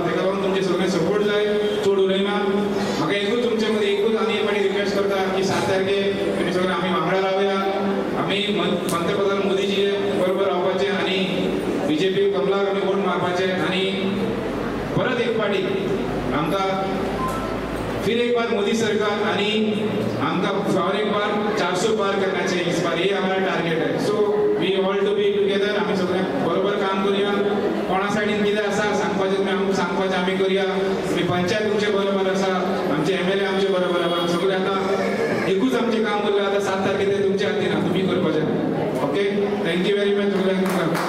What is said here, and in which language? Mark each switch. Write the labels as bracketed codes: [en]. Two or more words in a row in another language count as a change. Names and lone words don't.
[kok] तेका लागून तुमचे सगळे सपोर्ट जाय चड उलयना. म्हाका एकूच तुमचे मदीं एकूच आनी एक फावटी रिक्वेस्ट करता की 7 तारखेक तुमी सगळे आमी वांगडा रावया. आमी पंतप्रधान मोदीजी बरोबर रावपाचें आनी BJP कमलाक आमी वोट मारपाचें आनी परत एक फावटी आमकां [hi] फिर एक बार मोदी सरकार [kok] आनी आमकां [hi] और एक बार 400 पार [kok] करण्याचे [hi] इस बार ये हमारा टार्गेट है. [en] so we all to be together [kok] आमी सगळे बरोबर काम करूया. कोणा सायडीन कितें आसा सांगपाचें आमी करूया. आमी पंचायत तुमचे बरोबर आसा आमचे MLA आमचे बरोबर आसा सगळे आतां एकूच आमचें काम उरलें आतां 7 तारखेक तुमच्या हातीन तुमी करपाचें. [en] OK thank you very much सगळ्यांक.